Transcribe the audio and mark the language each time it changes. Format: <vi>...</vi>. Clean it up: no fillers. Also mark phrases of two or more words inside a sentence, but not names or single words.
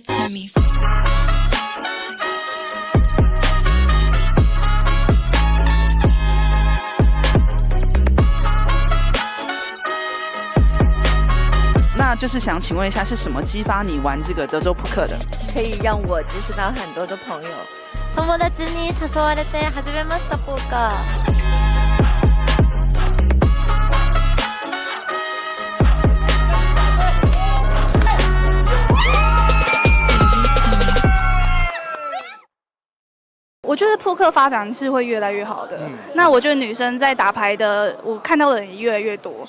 <en>me.</en> <zh>那就是想请问一下，是什么激发你玩这个德州扑克的？可以让我结识到很多的朋友。</zh> <ja>友達に誘われて始めましたポーカー。</ja> <zh>我觉得扑克发展是会越来越好的。那我觉得女生在打牌的，我看到的人也越来越多。</zh>